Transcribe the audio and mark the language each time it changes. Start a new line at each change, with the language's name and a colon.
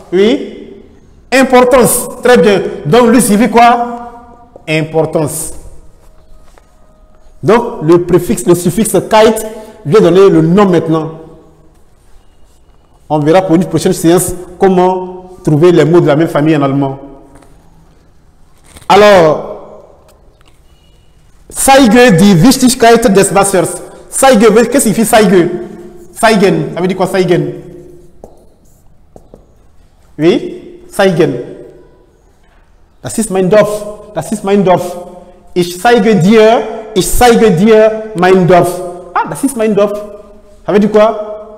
French: Oui. Importance. Très bien. Donc, lui signifie quoi? Importance. Donc, le préfixe, le suffixe kite vient donner le nom maintenant. On verra pour une prochaine séance comment trouver les mots de la même famille en allemand.
German: Alors, Zeige die Wichtigkeit des Wassers.
French: Zeige, qu'est-ce que signifie Zeige? Zeigen, ça veut dire quoi Zeigen?
German: Oui, Zeigen. Das ist mein Dorf. Das ist mein Dorf. Ich zeige dir mein Dorf. Ah, das ist mein Dorf.
French: Ça veut dire quoi?